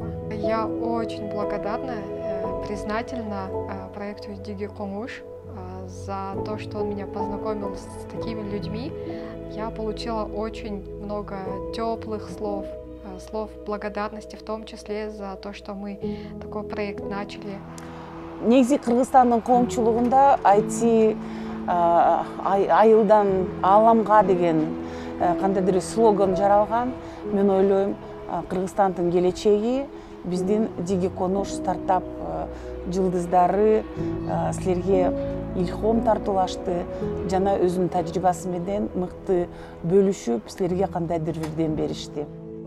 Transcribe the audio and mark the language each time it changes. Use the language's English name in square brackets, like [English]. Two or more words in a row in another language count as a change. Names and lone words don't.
[Russian] Я очень благодарна, признательна проекту Диги Кумуш за то, что он меня познакомил с такими людьми. Я получила очень много теплых слов, слов благодарности, в том числе за то, что мы такой проект начали. [Kyrgyz] Негизи Кыргызстандын коомчулугунда IT айылдан ааламга деген кандайдыр слоган жаралган. Мен ойлойм, Кыргызстандын келечеги биздин Диги Кумуш стартап жылдыздары силерге илхом тартуулашты жана өзүнүн тажрыйбасы менен мыкты бөлүшүп силерге кандайдыр бирден беришти.